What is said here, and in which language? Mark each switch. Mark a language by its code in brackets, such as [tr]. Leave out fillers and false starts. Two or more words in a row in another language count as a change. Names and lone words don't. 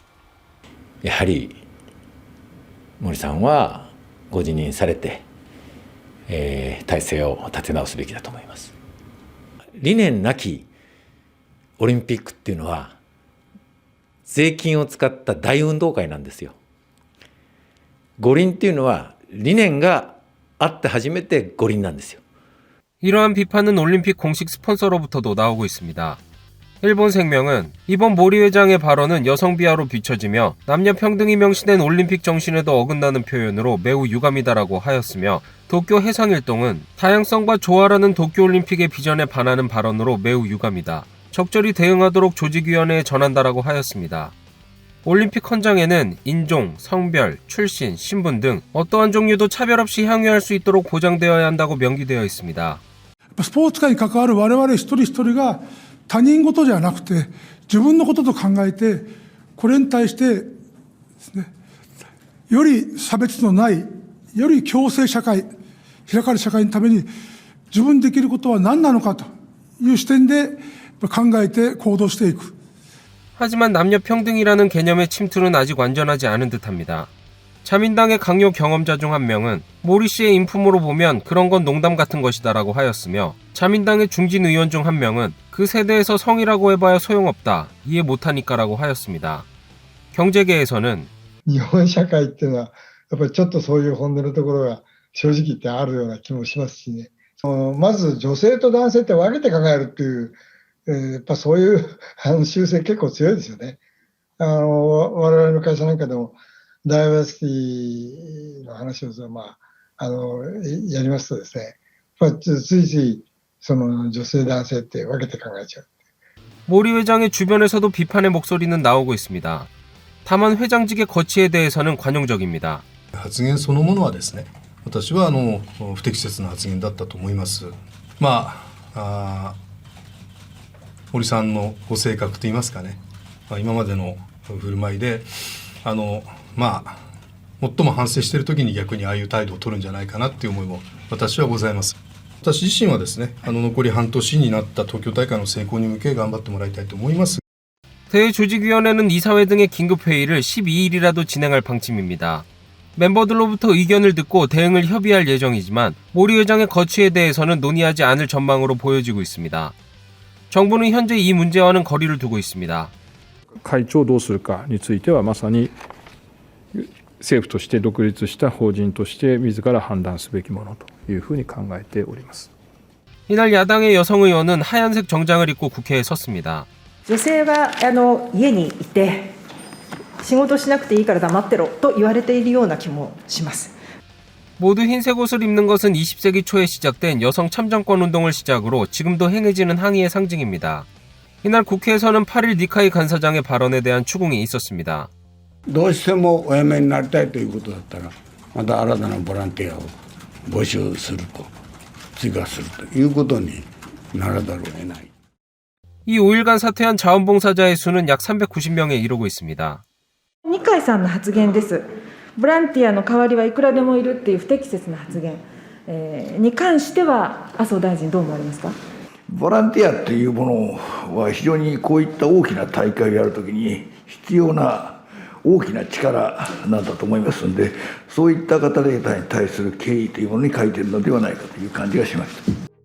[ja] やはり森さんはご辞任されて、体制を立て直すべきだと思います。理念なきオリンピックっていうのは税金を使った大運動会なんですよ。五輪っていうのは理念があって初めて五輪なんですよ. [ko] 이러한 비판은 올림픽 공식 스폰서로부터도 나오고 있습니다. 일본생명은 이번 모리 회장의 발언은 여성 비하로 비춰지며 남녀 평등이 명시된 올림픽 정신에도 어긋나는 표현으로 매우 유감이다라고 하였으며 도쿄 해상일동은 다양성과 조화라는 도쿄올림픽의 비전에 반하는 발언으로 매우 유감이다. 적절히 대응하도록 조직위원회에 전한다라고 하였습니다. 올림픽 헌장에는 인종, 성별, 출신, 신분 등 어떠한 종류도 차별 없이 향유할 수 있도록 보장되어야 한다고 명기되어 있습니다. [ja] スポーツ界に関わる我々一人一人が他人事じゃなくて自分のことと考えてこれに対してですね、より差別のないより共生社会開かれる社会のために自分できることは何なのかという視点で考えて行動していく. [ko] 하지만 남녀평등이라는 개념의 침투는 아직 완전하지 않은 듯합니다. 자민당의 강요 경험자 중 한 명은 모리 씨의 인품으로 보면 그런 건 농담 같은 것이다라고 하였으며 자민당의 중진 의원 중 한 명은 그 세대에서 성이라고 해봐야 소용없다, 이해 못하니까라고 하였습니다. 경제계에서는 [ja] 日本社会っていうのはやっぱりちょっとそういう本音のところが正直言ってあるような気もしますしね。まず女性と男性って分けて考えるっていう、やっぱそういう習性結構強いですよね。我々の会社なんかでもダイバーシティの話をやりますとですね、やっぱついついその女性男性って分けて考えちゃう。 [ko] 모리 회장의 주변에서도 비판의 목소리는 나오고 있습니다. 다만 회장직의 거취에 대해서는 관용적입니다. [ja] 発言そのものはですね、私は不適切な発言だったと思います。森さんのご性格といいますかね、今までの振る舞いで最も反省している時に逆にああいう態度を取るんじゃないかなっていう思いも私はございます。私自身はですね、残り半年になった東京大会の成功に向け頑張ってもらいたいと思います。 [ko] 대회 조직위원회는 이사회 등의 긴급회의를 12일이라도 진행할 방침입니다. 멤버들로부터 의견을 듣고 대응을 협의할 예정이지만 모리 회장의 거취에 대해서는 논의하지 않을 전망으로 보여지고 있습니다. 정부는 현재 이 문제와는 거리를 두고 있습니다. [ja] 会長をどうするかについてはまさに政府として独立した法人として自ら判断すべきものというふうに考えております。 [ko] 이날 야당의 여성 의원은 하얀색 정장을 입고 국회에 섰습니다. [ja] 女性は家にいて仕事しなくていいから黙ってろと言われているような気もします。 [ko] 모두 흰색 옷을 입는 것은 20세기 초에 시작된 여성 참정권 운동을 시작으로 지금도 행해지는 항의의 상징입니다. 이날 국회에서는 8일 니카이 간사장의 발언에 대한 추궁이 있었습니다. [ja] どうしてもお辞めになりたいということだったらまた新たなボランティアを募集すると追加するということにならざるを得ない。 [ko] 이 5일간 사퇴한 자원봉사자의 수는 약 390명에 이르고 있습니다. [ja] 二階さんの発言です。ボランティアの代わりはいくらでもいるっていう不適切な発言、に関しては麻生大臣どう思われますか。ボランティアというものは非常にこういった大きな大会をやるときに必要な大きな力なんだと思いますので、そういった方々に対する敬意というものに欠いているのではないかという感じがしました。